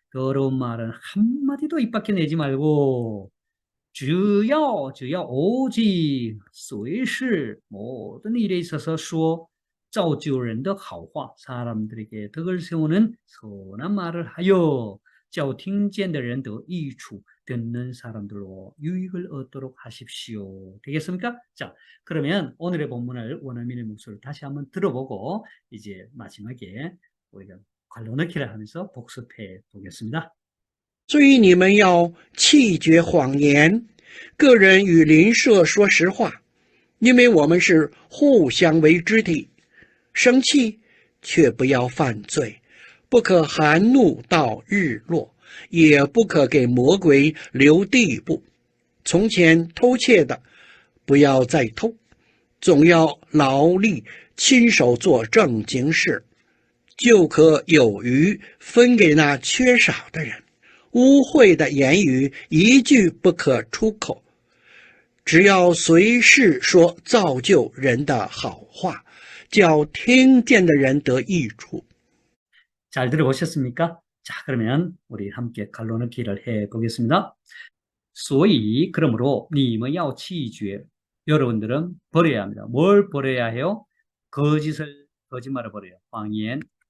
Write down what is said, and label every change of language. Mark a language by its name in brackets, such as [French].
[Korean] 더러운 말은 한마디도 입 밖에 내지 말고 [Chinese] 只要 [Korean] 오직 [Chinese] 随时 [Korean] 모든 일에 있어서 [Chinese] 说造就人的好话 [Korean] 사람들에게 덕을 세우는 선한 말을 하여 [Chinese] 叫听见的人得益处 [Korean] 듣는 사람들로 유익을 얻도록 하십시오. 되겠습니까? 자, 그러면 오늘의 본문을 원어민의 목소리를 다시 한번 들어보고 이제 마지막에 우리가 관로넣기를 하면서 복습해 보겠습니다. [Chinese] 所以你们要弃绝谎言，个人与邻舍说实话，因为我们是互相为肢体。生气却不要犯罪，不可含怒到日落，也不可给魔鬼留地步。从前偷窃的，不要再偷，总要劳力亲手做正经事，就可有余分给那缺少的人。污秽的言语一句不可出口，只要随时说造就人的好话，叫听见的人得益处。 [Korean] 잘 들어보셨습니까? 자, 그러면 우리 함께 갈로넣기를 해 보겠습니다. [Chinese] 所以 [Korean] 그러므로 [Chinese] 你们要弃绝 [Korean] 여러분들은 버려야 합니다. 뭘 버려야 해요? 거짓말을 버려요. [Chinese] 谎言.